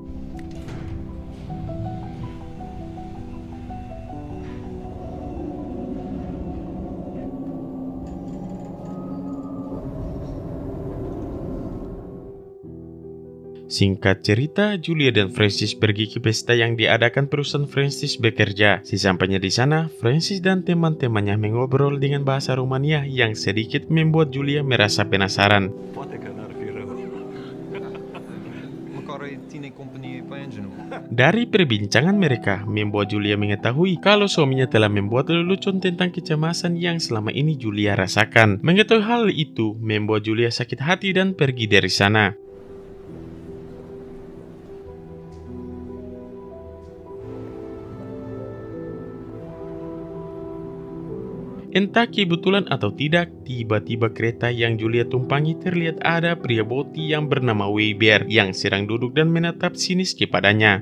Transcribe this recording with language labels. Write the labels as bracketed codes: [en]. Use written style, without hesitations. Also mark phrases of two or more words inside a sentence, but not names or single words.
[id] Singkat cerita, Julia dan Francis pergi ke pesta yang diadakan perusahaan Francis bekerja. Sesampainya di sana, Francis dan teman-temannya mengobrol dengan bahasa Rumania yang sedikit membuat Julia merasa penasaran. [ro] Poate că n-ar fi rău. Măcar îi ține companie pe engine. [id] Dari perbincangan mereka, membuat Julia mengetahui kalau suaminya telah membuat lelucon tentang kecemasan yang selama ini Julia rasakan. Mengetahui hal itu, membuat Julia sakit hati dan pergi dari sana. Entah kebetulan atau tidak, tiba-tiba kereta yang Julia tumpangi terlihat ada pria boti yang bernama Weber yang sedang duduk dan menatap sinis kepadanya.